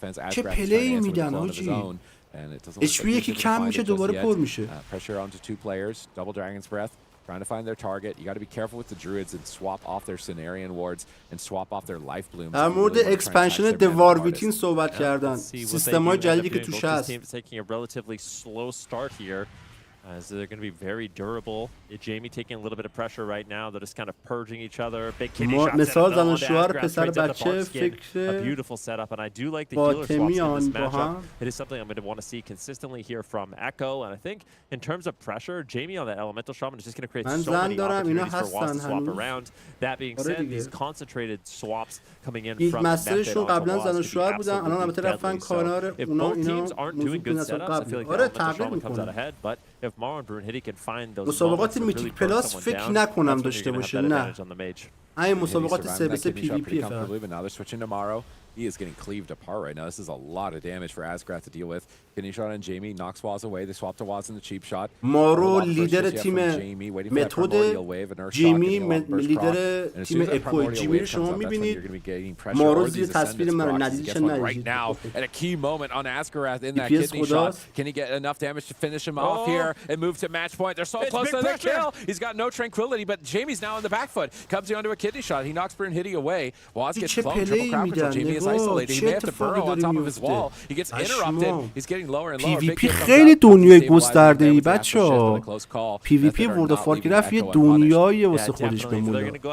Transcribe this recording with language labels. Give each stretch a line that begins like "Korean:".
Persian: چه پلی میدن حاجی. HP یکی کم میشه دوباره پر میشه.
English: Pressure onto two players, double Dragon's Breath. Trying to find their target. You got to be careful with the druids and swap off their Cenarian wards and swap off their life blooms.
Persian: در مورد اکسپنشن دوارвитین صحبت کردن. سیستم‌های جدیدی که توش هست.
English: Taking a relatively slow start here. As they're going to be very durable. Jamie taking a little bit of pressure right now. They're just kind of purging each other. Big kidney shots.
Persian: مثال زن و شوهر پسر بچه فکر
English: a beautiful setup, and I do like the healer swaps in this matchup. It is something I'm going to want to see consistently here from Echo, and I think in terms of pressure, Jamie on the Elemental Shaman is just going to create so many opportunities for Waz to swap around. That being said, these concentrated swaps coming in from Method onto Waz could be absolutely deadly. So if both teams aren't doing good setups, I feel like the Elemental Shaman comes out ahead, but if Maro and Brunhitty can find those
Persian: مسابقات میتیک پلاس فکر نکنم داشته باشه. نه این مسابقات 3-3 پی وی پی فقط.
English: He is getting cleaved apart right now. This is a lot of damage for Asgarath to deal with. Kidney shot on Jamie, knocks Waz away. They swap to Waz in the cheap shot.
Persian: مارو لیدر تیم متد، جیمی لیدر تیم اکو. جیمی رو شما میبینید، مارو زیر تصویر من ندیدیش ندیدید.
English: At a key moment on Asgarath in that kidney shot. Can he get enough damage to finish him off here and move to match point? They're so close to the kill. He's got no tranquility, but Jamie's now on the back foot. Comes onto a kidney shot. He knocks Brunhitty away. Waz gets clone, triple crowd control. Jamie is isolated. He may have to burrow on top of his wall. He gets interrupted. He's getting lower and lower.
Persian: پی وی پی خیلی دنیای گسترده‌ای بچه‌ها. پی وی پی ورلد اف وارکرفت یه دنیایی واسه خودش بمونه.